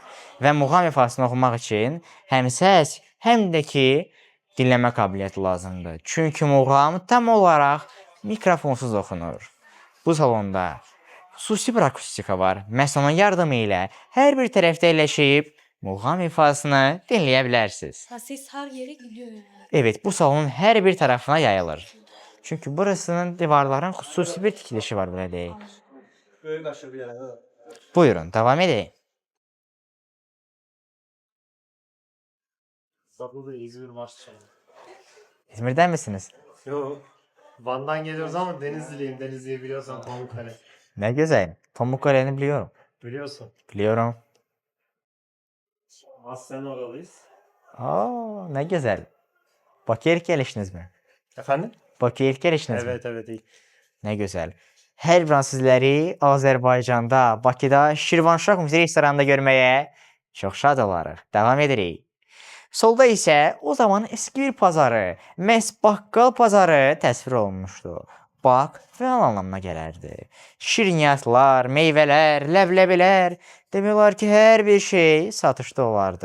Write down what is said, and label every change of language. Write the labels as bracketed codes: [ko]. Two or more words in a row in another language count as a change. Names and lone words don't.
[az] Və muğam ifasını oxumaq üçün həm səs, həm də ki, dinləmə qabiliyyəti lazımdır. Çünki muğam tam olaraq mikrofonsuz oxunur. Bu salonda xüsusi bir akustika var. Məhz onun yardımı ilə hər bir tərəfdə eləşib muğam ifasını dinləyə bilərsiniz. [tr] Ses her yere gidiyor yani. [az] Evet, bu salonun hər bir tərəfinə yayılır. Çünki burasının divarların xüsusi bir tikilişi var, belə deyək. Buyurun, davam edək. Burada İzmir maçı. [tr] İzmirdən misiniz? Yok. Van'dan geliyoruz ama Denizliliyim. Denizli'yi biliyorsan Pamukkale. [az] Nə gözəl. [tr] Pamukkale'ni biliyorum. Biliyorsun. Biliyorum. Aslen oralıyız. [az] Aa, nə gözəl. Bakıya ilk gəlişiniz mi? [tr] Efendim? [az] Bakıya ilk gəlişiniz mi? [tr] Evet iyi. [az] Nə gözəl. Hər bir an sizləri Azərbaycanda, Bakıda, Şirvanşah Muzey restoranında görməyə çox şad olarıq. Davam edirik. Solda isə o zaman eski bir pazarı, məhz baqqal pazarı təsvir olunmuşdu. Bak və anlamına gələrdi. Şirniyyatlar, meyvələr, ləbləbilər, demək olar ki, hər bir şey satışda olardı.